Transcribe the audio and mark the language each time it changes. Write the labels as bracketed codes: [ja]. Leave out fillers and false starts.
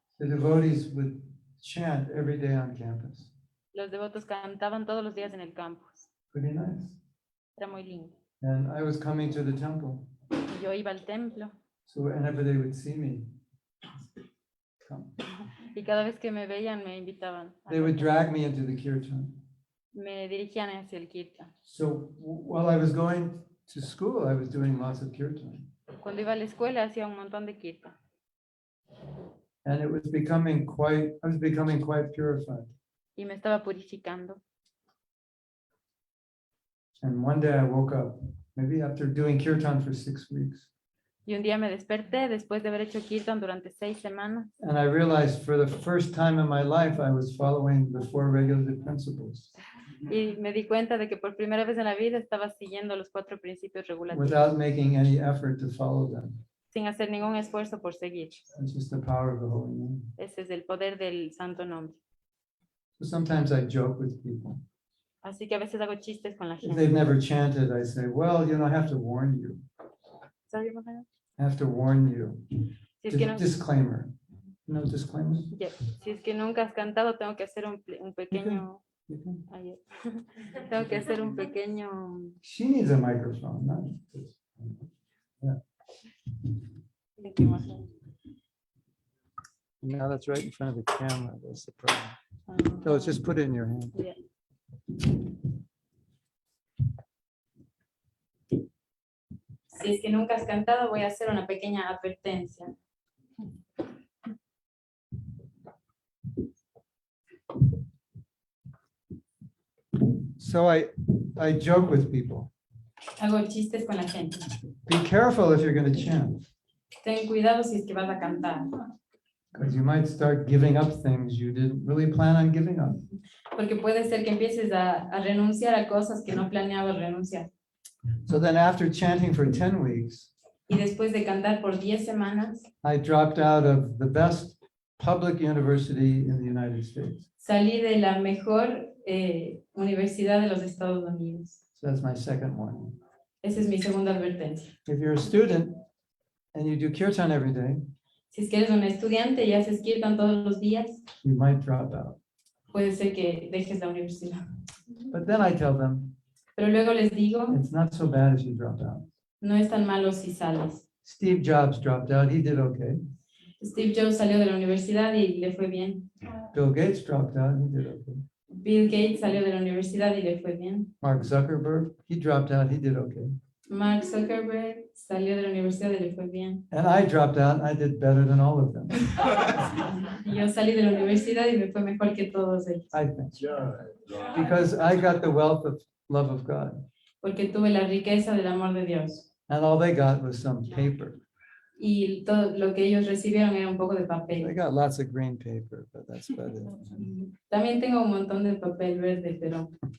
[en] the devotees would chant every day on campus. [es] los devotos cantaban todos los días en el campus. [en] Pretty nice. [es] Era muy lindo. [en] And I was coming to the temple. [es] Y yo iba al templo [en] So whenever they would see me, come. [es] y cada vez que me veían me invitaban. [en] They would drag me into the kirtan. [es] Me dirigían hacia el kirtan. [en] So while I was going to school, I was doing lots of kirtan. [es] Cuando iba a la escuela hacía un montón de kirtan. [en] And it was becoming I was becoming quite purified. [es] Y me estaba purificando. [en] And one day I woke up, maybe after doing kirtan for 6 weeks. [es] Y un día me desperté después de haber hecho kirtan durante 6 semanas. [en] And I realized for the first time in my life, I was following the 4 regulative principles [es] Y me di cuenta de que por primera vez en la vida estaba siguiendo los 4 principios regulativos. [en] without making any effort to follow them. [es] Sin hacer ningún esfuerzo por seguir. [en] It's just the power of the holy name. [es] Ese es el poder del santo nombre. [en] So sometimes I joke with people. [es] Así que a veces hago chistes con la [en] If they've [es] gente. [en] never chanted, I say, well, you know, I have to warn you. [es] ¿Sabes, Mahatma? [en] I have to warn you. [es] Si es que no, [en] Disclaimer. No disclaimer? [es] ya, si es que nunca has cantado, tengo que hacer un pequeño. [en] You can. [es] Ayer. Tengo que hacer un pequeño. [en] She needs a microphone, not this. Thank you, Mahatma. Now that's right in front of the camera. That's the problem. Ah, So just put it in your hand. [es] ya. Si es que nunca has cantado, voy a hacer una pequeña advertencia. [en] So I joke with people. [es] Hago chistes con la gente. [en] Be careful if you're going to chant, [es] Ten cuidado si es que vas a cantar, [en] because you might start giving up things you didn't really plan on giving up. [es] porque puede ser que empieces a renunciar a cosas que no planeabas renunciar. [en] So then after chanting for 10 weeks, [es] Y después de cantar por 10 semanas, [en] I dropped out of the best public university in the United States. [es] salí de la mejor universidad de los Estados Unidos. [en] So that's my second one. [es] Esa es mi segunda advertencia. [en] If you're a student and you do kirtan every day, [es] Si es que eres un estudiante y haces kirtan todos los días, [en] you might drop out. [es] puede ser que dejes la universidad. [en] But then I tell them, [es] Pero luego les digo, [en] it's not so bad if you drop out. [es] no es tan malo si sales. [en] Steve Jobs dropped out, he did okay. [es] Steve Jobs salió de la universidad y le fue bien. [en] Bill Gates dropped out, he did okay. [es] Bill Gates salió de la universidad y le fue bien. [en] Mark Zuckerberg, he dropped out, he did okay. [es] Mark Zuckerberg salió de la universidad y le fue bien. [en] And I dropped out, I did better than all of them, [es] Y yo salí de la universidad y me fue mejor que todos ellos. [en] I think. Because I got the wealth of love of God. [es] Porque tuve la riqueza del amor de Dios. [en] And all they got was some paper. [es] Y todo lo que ellos recibieron era un poco de [en] They [es] papel. [en] got lots of green paper, but that's about it. [es] También tengo un montón de papel verde, pero